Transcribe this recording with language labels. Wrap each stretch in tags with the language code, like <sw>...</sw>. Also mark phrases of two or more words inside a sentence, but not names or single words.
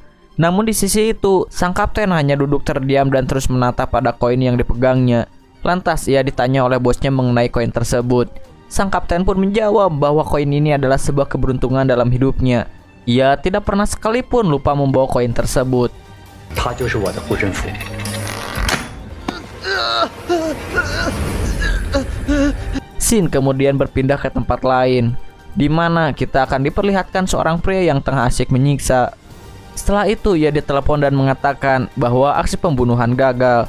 <id>Namun di sisi itu, sang kapten hanya duduk terdiam dan terus menatap pada koin yang dipegangnya. Lantas ia ditanya oleh bosnya mengenai koin tersebut. Sang kapten pun menjawab bahwa koin ini adalah sebuah keberuntungan dalam hidupnya. Ia tidak pernah sekalipun lupa membawa koin tersebut.</id> <zh>它就是我的护身符。</zh> <id>Scene kemudian berpindah ke tempat lain, di mana kita akan diperlihatkan seorang pria yang tengah asyik menyiksa. Setelah itu ia ditelepon dan mengatakan bahwa aksi pembunuhan gagal.</id>